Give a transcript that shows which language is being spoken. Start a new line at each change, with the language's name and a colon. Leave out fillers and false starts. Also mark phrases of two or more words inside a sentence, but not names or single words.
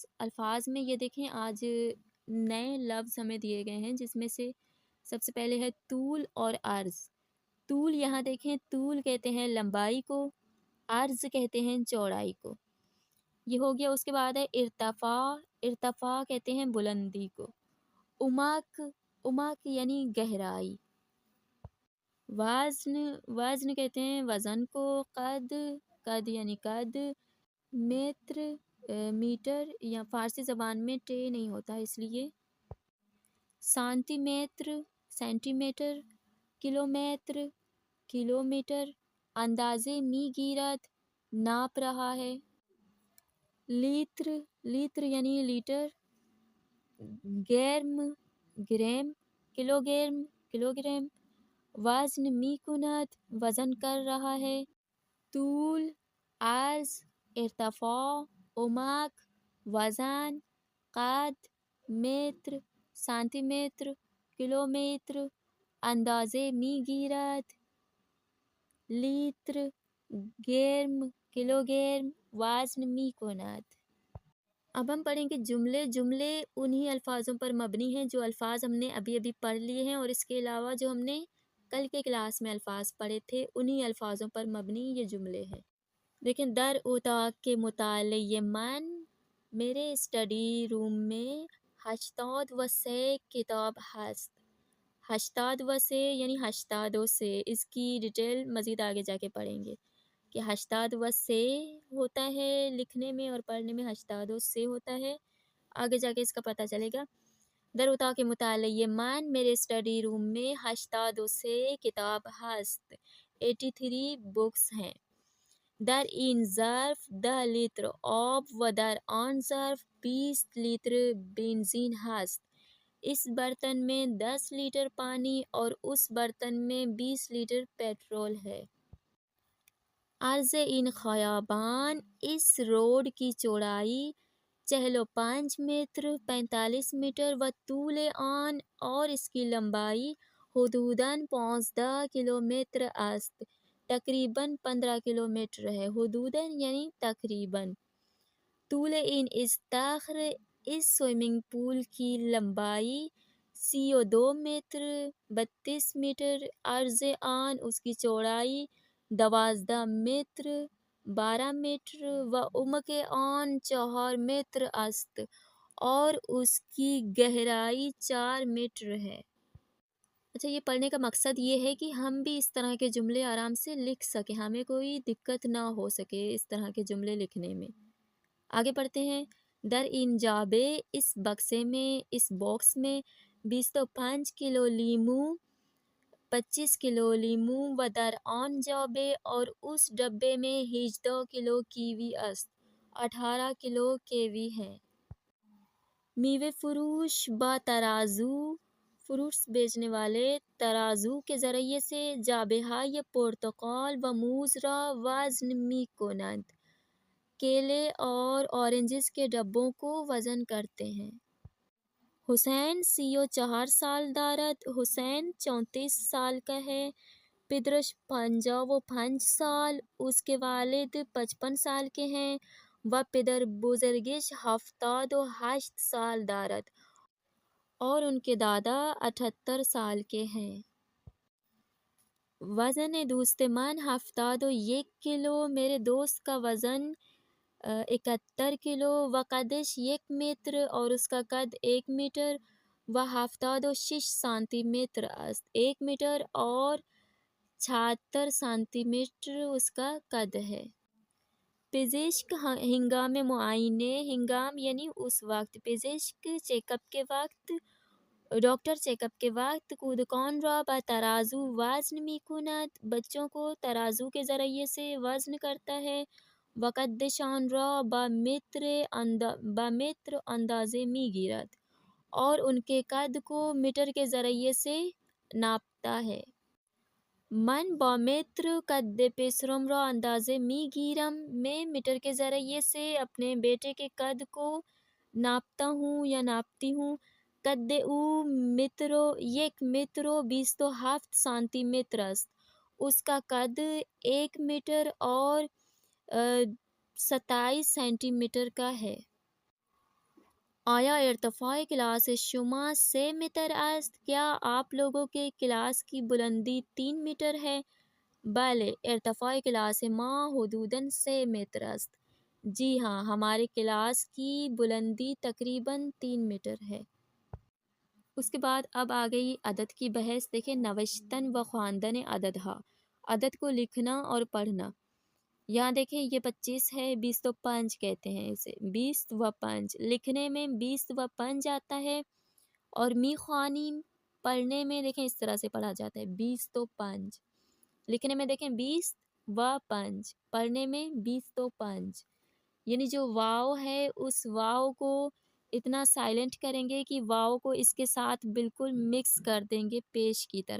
Urdu: الفاظ میں یہ دیکھیں آج نئے لفظ ہمیں دیے گئے ہیں، جس میں سے سب سے پہلے ہے طول اور عرض۔ طول یہاں دیکھیں، طول کہتے ہیں لمبائی کو، عرض کہتے ہیں چوڑائی کو، یہ ہو گیا۔ اس کے بعد ہے ارتفاع۔ ارتفاع کہتے ہیں بلندی کو۔ عمق، عمق یعنی گہرائی۔ وزن، وزن کہتے ہیں وزن کو۔ قد، قد یعنی قد۔ متر، میٹر یا فارسی زبان میں ٹے نہیں ہوتا اس لیے۔ سانتی میٹر، سینٹی میٹر۔ کلومیٹر، کلومیٹر۔
Persian: اندازے میگیرت،
Urdu: ناپ رہا ہے۔ لیتر، لیتر یعنی لیٹر۔ گرم، گریم۔
Persian: کلو گرم،
Urdu: کلو گرام۔
Persian: وزن میکنت،
Urdu: وزن کر رہا ہے۔
Persian: طول، عرض، ارتفاع، عمق، وزن، قد، متر، سانتی میٹر، کلومیٹر، اندازے میگیرت، لیتر، گرم، کلو گرم، وزن میکنت۔
Urdu: اب ہم پڑھیں گے جملے۔ جملے انہی الفاظوں پر مبنی ہیں جو الفاظ ہم نے ابھی پڑھ لیے ہیں، اور اس کے علاوہ جو ہم نے کل کے کلاس میں الفاظ پڑھے تھے انہی الفاظوں پر مبنی یہ جملے ہیں۔
Persian: لیکن در اتاق کے مطالعے من،
Urdu: میرے اسٹڈی روم میں
Persian: 83 کتاب ہست۔
Urdu: 83 یعنی 82 اس کی ڈیٹیل مزید آگے جا کے پڑھیں گے کہ 82 ہوتا ہے لکھنے میں، اور پڑھنے میں 82 ہوتا ہے۔ آگے جا کے اس کا پتہ چلے گا۔
Persian: در اتاق مطالعے من،
Urdu: میرے
English: study room
Urdu: میں
Persian: 82 کتاب ہست،
Urdu: 83 بکس ہیں۔
Persian: در این ظرف 10 لیتر آب و در آن ظرف 20 لیتر بنزین ہست۔
Urdu: اس برتن میں 10 لیٹر پانی اور اس برتن میں 20 لیٹر پیٹرول ہے۔
Persian: عرض این خیابان،
Urdu: اس روڈ کی چوڑائی 45 متر 45 میٹر
Persian: و طول آن،
Urdu: اور اس کی لمبائی
Persian: حدوداً 15 کلومیٹر است،
Urdu: تقریباً 15 کلومیٹر ہے۔ حدوداً یعنی تقریباً۔
Persian: طول این استخر،
Urdu: اس
English: swimming pool
Urdu: کی لمبائی 32 متر 32 میٹر،
Persian: عرض آن،
Urdu: اس کی چوڑائی 12 متر 12 میٹر
Persian: و عمق آن 4 میٹر است،
Urdu: اور اس کی گہرائی 4 میٹر ہے۔ اچھا، یہ پڑھنے کا مقصد یہ ہے کہ ہم بھی اس طرح کے جملے آرام سے لکھ سکیں، ہمیں کوئی دقت نہ ہو سکے اس طرح کے جملے لکھنے میں۔ آگے پڑھتے ہیں۔
Persian: در این جابے،
Urdu: اس بکسے میں، اس باکس میں 25 کلو لیمو 25 کلو لیمو
Persian: و در آن جابے،
Urdu: اور اس ڈبے میں
Persian: 18 کلو کیوی است،
Urdu: 18 کلو کیوی ہے۔
Persian: میوے فروش با ترازو،
Urdu: فروٹس بیچنے والے ترازو کے ذریعے سے
Persian: جابه های پرتقال و موز را وزن می کنند،
Urdu: کیلے اور اورنجز کے ڈبوں کو وزن کرتے ہیں۔
Persian: حسین 34 سال دارد،
Urdu: حسین 34 سال کا ہے۔
Persian: پدرش 55 سال،
Urdu: اس کے والد 55 سال کے ہیں۔
Persian: و پدر بزرگش 78 سال دارد،
Urdu: اور ان کے دادا 78 سال کے ہیں۔
Persian: وزن دوست من 71 کلو،
Urdu: میرے دوست کا وزن 71 کلو۔
Persian: و قدش 1 میٹر،
Urdu: اور اس کا قد 1 میٹر۔
Persian: و 76 سانتی میٹر است،
Urdu: 1 میٹر اور 76 سانتی میٹر اس کا قد ہے۔
Persian: پزشک ہنگام معائنے،
Urdu: ہنگام یعنی اس وقت، پزشک چیک اپ کے وقت، ڈاکٹر چیک اپ کے وقت،
Persian: کودکان را با ترازو وزن می کند،
Urdu: بچوں کو ترازو کے ذریعے سے وزن کرتا ہے۔
Persian: وقدشان را با متر اندازے می گیرد،
Urdu: اور ان کے قد کو میٹر کے ذریعے سے ناپتا ہے۔
Persian: من با متر قد پسرم را اندازه می گیرم،
Urdu: میں میٹر کے ذریعے سے اپنے بیٹے کے قد کو ناپتا ہوں یا ناپتی ہوں۔
Persian: قد او مترو یک مترو 27 سانتی متر است،
Urdu: اس کا قد 1 میٹر اور 27 سینٹی میٹر کا ہے.
Persian: آیا ارتفاع کلاس شما 3 متر است؟
Urdu: کیا آپ لوگوں کے کلاس کی بلندی 3 میٹر ہے؟
Persian: بلے ارتفاع کلاس ما حدوداً 3 متر است.
Urdu: جی ہاں، ہمارے کلاس کی بلندی تقریباً 3 میٹر ہے. اس کے بعد اب آ گئی عدد کی بحث. دیکھیں،
Persian: نوشتن و خواندن عدد ہا،
Urdu: عدد کو لکھنا اور پڑھنا. یہاں دیکھیں یہ 25 ہے، 20 تو 5 کہتے ہیں اسے، 20 و 5 لکھنے میں 20 و 5 آتا ہے، اور
Persian: می خوانیم
Urdu: پڑھنے میں دیکھیں اس طرح سے پڑھا جاتا ہے 20 تو 5 لکھنے میں دیکھیں 20 و 5 پڑھنے میں 20 تو 5. یعنی جو واو ہے اس واو کو اتنا سائلنٹ کریں گے کہ واو کو اس کے ساتھ بالکل مکس کر دیں گے پیش کی طرح.